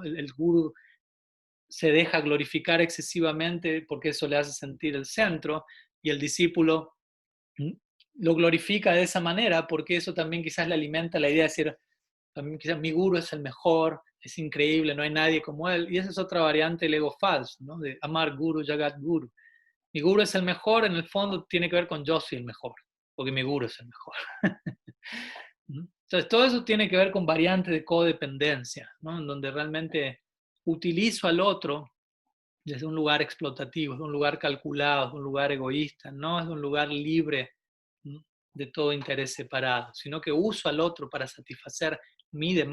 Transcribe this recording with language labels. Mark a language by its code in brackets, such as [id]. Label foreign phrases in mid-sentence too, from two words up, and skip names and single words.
[es] El gurú se deja glorificar excesivamente porque eso le hace sentir el centro, y el discípulo lo glorifica de esa manera porque eso también quizás le alimenta la idea de decir, también quizás mi guru es el mejor, es increíble, no hay nadie como él. Y esa es otra variante del ego falso, ¿no?, de amar guru, [sa] jagat guru. [es] Mi guru es el mejor, en el fondo tiene que ver con yo soy el mejor, porque mi guru es el mejor. Entonces todo eso tiene que ver con variantes de codependencia, ¿no?, en donde realmente utilizo al otro desde un lugar explotativo, de un lugar calculado, de un lugar egoísta, no es de un lugar libre, ¿no?, de todo interés separado, sino que uso al otro para satisfacer mi demanda.